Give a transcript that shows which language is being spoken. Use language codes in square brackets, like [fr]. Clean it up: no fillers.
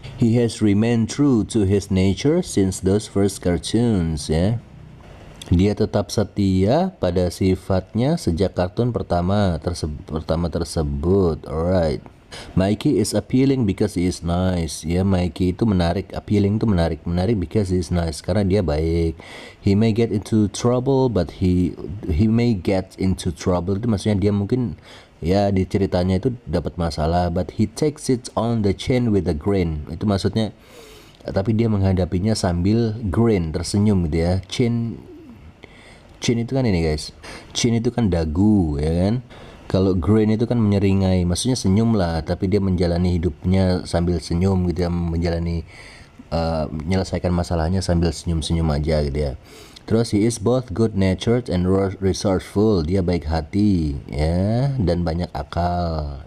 [en] He has remained true to his nature since those first cartoons ya. [id] Dia tetap setia pada sifatnya sejak kartun pertama tersebut. [en] Alright. Mikey is appealing because he is nice. [id] Ya, Mikey itu menarik. Appealing itu menarik because he is nice, karena dia baik. [en] He may get into trouble, but he may get into trouble itu maksudnya dia mungkin ya di ceritanya itu dapat masalah, but he takes it on the chin with a grin. [id] Itu maksudnya tapi dia menghadapinya sambil grin, tersenyum gitu ya. Chin itu kan ini guys. Chin itu kan dagu ya kan. Kalau grin itu kan menyeringai, maksudnya senyum lah, tapi dia menjalani hidupnya sambil senyum gitu ya, menyelesaikan masalahnya sambil senyum-senyum aja gitu ya. [en] Terus he is both good natured and resourceful. [id] Dia baik hati ya dan banyak akal.